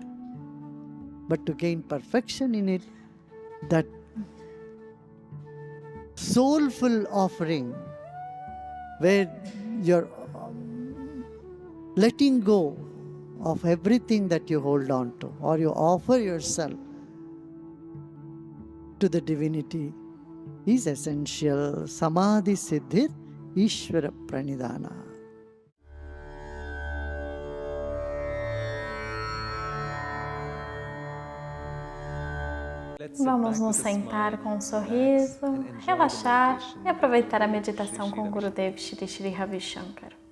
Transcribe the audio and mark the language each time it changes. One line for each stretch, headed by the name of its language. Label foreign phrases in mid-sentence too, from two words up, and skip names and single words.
English: But to gain perfection in it, that soulful offering where you're letting go of everything that you hold on to, or you offer yourself to the divinity, is essential.
Sanskrit: Samadhi siddhir Ishvara pranidhana.
Portuguese: Vamos nos sentar com um sorriso, relaxar e aproveitar a meditação com o Gurudev Sri Ravi Shankar.